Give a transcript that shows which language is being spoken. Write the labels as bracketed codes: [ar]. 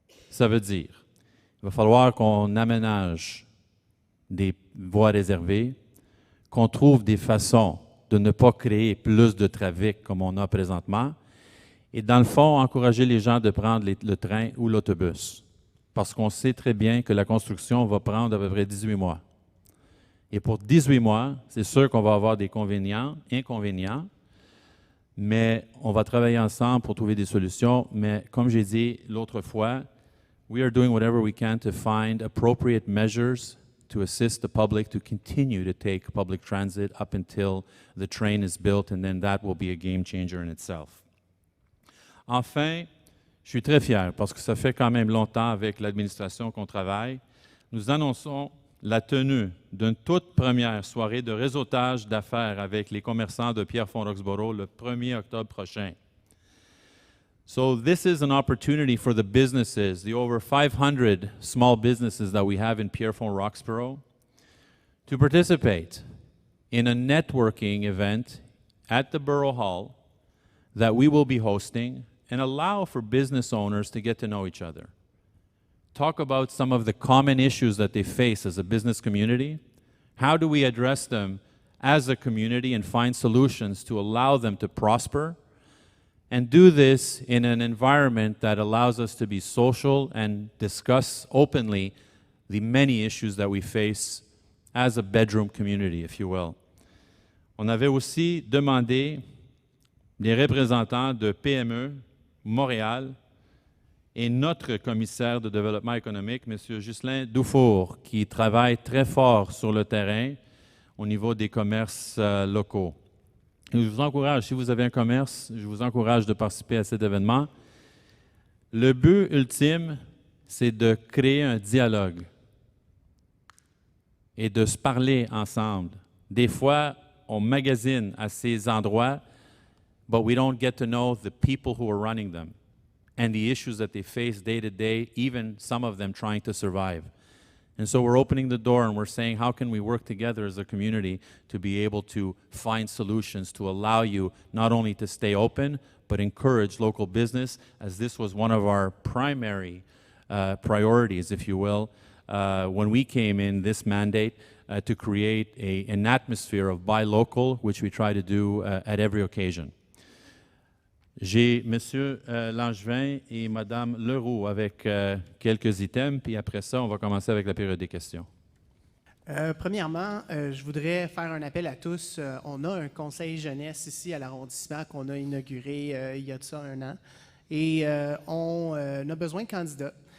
[fr] Ça veut dire, il va falloir qu'on aménage des voies réservées, qu'on trouve des façons de ne pas créer plus de trafic comme on a présentement, et dans le fond, encourager les gens de prendre le train ou l'autobus, parce qu'on sait très bien que la construction va prendre à peu près 18 mois. Et pour 18 mois, c'est sûr qu'on va avoir des inconvénients, mais on va travailler ensemble pour trouver des solutions. Mais comme j'ai dit l'autre fois, [en] we are doing whatever we can to find appropriate measures to assist the public to continue to take public transit up until the train is built, and then that will be a game changer in itself. [fr] Enfin, je suis très fier parce que ça fait quand même longtemps avec l'administration qu'on travaille. Nous annonçons la tenue d'une toute première soirée de réseautage d'affaires avec les commerçants de Pierrefonds-Roxboro le 1er octobre prochain. [en] So this is an opportunity for the businesses, the over 500 small businesses that we have in Pierrefonds-Roxboro, to participate in a networking event at the Borough Hall that we will be hosting and allow for business owners to get to know each other. Talk about some of the common issues that they face as a business community. How do we address them as a community and find solutions to allow them to prosper? And do this in an environment that allows us to be social and discuss openly the many issues that we face as a bedroom community, if you will. [fr] On avait aussi demandé les représentants de PME Montréal et notre commissaire de développement économique, M. Ghislain Dufour, qui travaille très fort sur le terrain au niveau des commerces locaux. Je vous encourage, si vous avez un commerce, je vous encourage de participer à cet événement. Le but ultime, c'est de créer un dialogue et de se parler ensemble. Des fois, on magasine à ces endroits, [en] but we don't get to know the people who are running them and the issues that they face day to day, even some of them trying to survive. And so we're opening the door and we're saying, how can we work together as a community to be able to find solutions to allow you not only to stay open, but encourage local business, as this was one of our primary priorities, if you will, when we came in this mandate to create an atmosphere of buy local, which we try to do at every occasion. [fr] J'ai M. Langevin et Mme Leroux avec quelques items, puis après ça, on va commencer avec la période des questions. Premièrement, je voudrais faire un appel à tous. On a un conseil jeunesse ici à l'arrondissement qu'on a inauguré il y a de ça 1 an, et on a besoin de candidats.